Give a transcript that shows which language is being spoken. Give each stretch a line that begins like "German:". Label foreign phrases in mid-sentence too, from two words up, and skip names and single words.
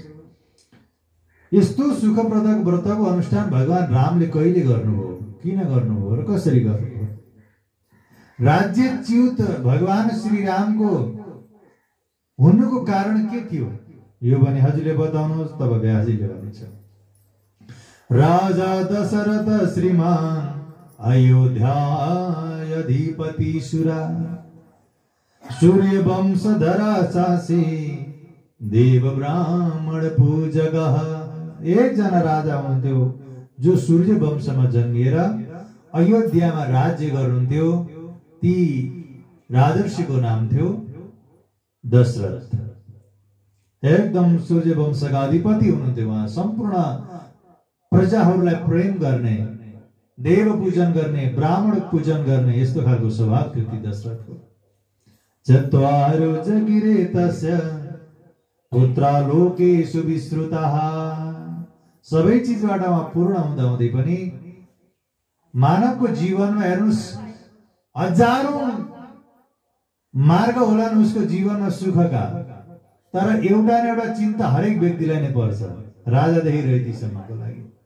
Nepali: यस्तो सुखप्रदक व्रतको अनुष्ठान भगवान रामले कहिले गर्नुभयो, किन गर्नुभयो र कसरी गर्नुभयो? राज्यच्युत भगवान श्री रामको हुनुको कारण के थियो यो भने हजुरले बताउनुहोस्। तब व्यासजीले भनिन्छ,
Sanskrit: राजा दशरथ श्रीमान अयोध्याधिपति सुरा सूर्य वंशधरा चासी देव ब्राह्मण पूजक।
Nepali: एकजना राजा हुनुहुन्थ्यो जो सूर्य वंशमा जन्मिएर अयोध्यामा राज्य गर्नुहुन्थ्यो। ती राजर्षिको नाम थियो दशरथ। एकदम सूर्य वंशका अधिपति हुनुहुन्थ्यो। उहाँ सम्पूर्ण प्रजाहरूलाई प्रेम गर्ने, देव पूजन गर्ने, ब्राह्मण पूजन गर्ने यस्तो खालको स्वभाव थियो ती दशरथको।
Sanskrit: चत्वारो जगिरे तस्य पुत्रा लोकेषु विश्रुताः।
Nepali: सबै चिजबाट पूर्ण हुँदा हुँदै पनि मानवको जीवनमा हेर्नुस् हजारौं मार्ग होलान् उसको जीवनमा सुखका, तर एउटा न एउटा चिन्ता हरेक व्यक्तिलाई नै पर्छ, राजादेखि रैतीसम्मको लागि।